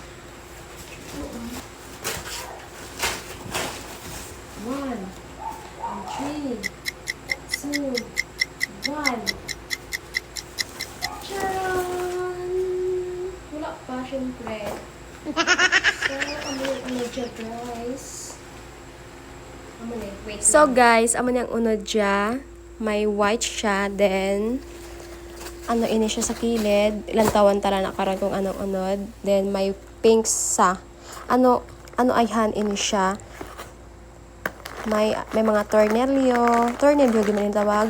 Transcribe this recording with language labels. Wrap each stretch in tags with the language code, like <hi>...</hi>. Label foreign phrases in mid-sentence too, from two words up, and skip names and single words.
<tl>1, 3, 2, 1. Charan! Wala pa, syempre. So, ano dyan, guys?</tl> <en>Wait. So, guys,</en> <hil>amo niyang unod dya. May white siya, then ano ini siya sa kilid, ilang tawan tala na karon kung anong unod, then may pink sa ano ay han ini siya, may mga tornilyo gid man tawag.</hil>